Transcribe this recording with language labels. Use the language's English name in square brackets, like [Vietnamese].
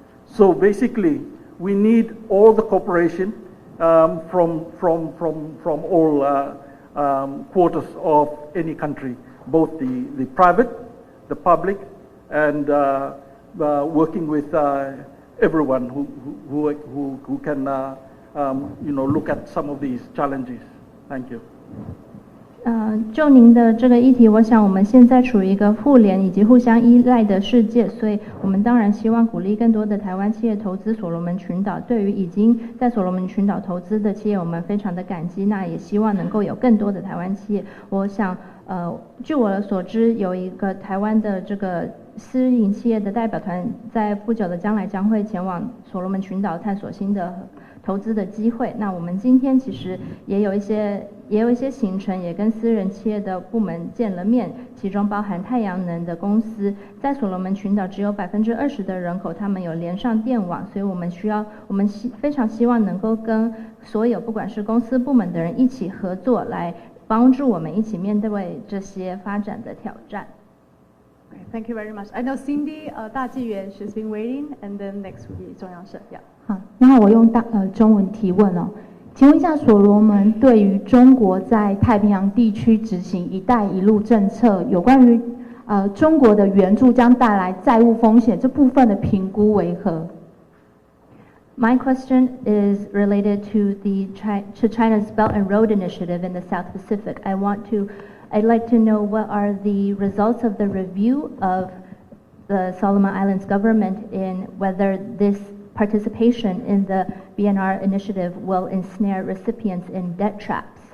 [English] So basically, we need all the cooperation from all quarters of any country, both the private, the public, and working with everyone who can look at some of these challenges. Thank you. [Chinese] 就您的这个议题，我想我们现在处于一个互联以及互相依赖的世界，所以我们当然希望鼓励更多的台湾企业投资所罗门群岛。对于已经在所罗门群岛投资的企业，我们非常的感激，那也希望能够有更多的台湾企业。我想，据我所知，有一个台湾的这个私营企业的代表团，在不久的将来将会前往所罗门群岛探索新的投资的机会。那我们今天其实也有一些行程，也跟私人企业的部门见了面，其中包含太阳能的公司。在所罗门群岛只有20%的人口，他们有连上电网，所以我们非常希望能够跟所有不管是公司部门的人一起合作，来帮助我们一起面对这些发展的挑战。 [English] Okay, thank you very much. I know Cindy, 大纪元 she's been waiting, and then next will be 中央社。 Yeah. [Chinese] 好，那我用中文提问哦，请问一下，所罗门对于中国在太平洋地区执行"一带一路"政策，有关于中国的援助将带来债务风险这部分的评估为何？ [English] My question is related to China's Belt and Road Initiative in the South Pacific. I'd like to know what are the results of the review of the Solomon Islands government in whether this participation in the BNR initiative will ensnare recipients in debt traps.